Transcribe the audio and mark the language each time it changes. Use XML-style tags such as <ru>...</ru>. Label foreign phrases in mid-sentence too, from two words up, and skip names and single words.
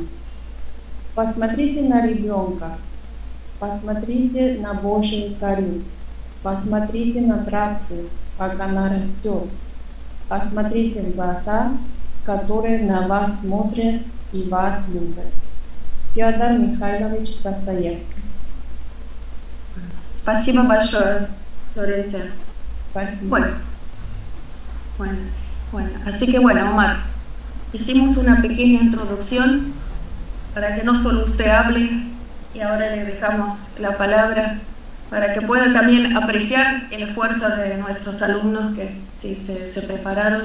<ru>Посмотрите на ребенка, посмотрите на Божию царю, посмотрите на травку, как она растет, посмотрите в глаза, которые на вас смотрят и вас любят. Федор Михайлович Достоевский. Спасибо большое, Florencia. Спасибо.</ru> <es>Bueno, así que bueno, Omar, hicimos una pequeña introducción para que no solo usted hable y ahora le dejamos la palabra para que pueda también apreciar el esfuerzo de nuestros alumnos que sí se prepararon.</es>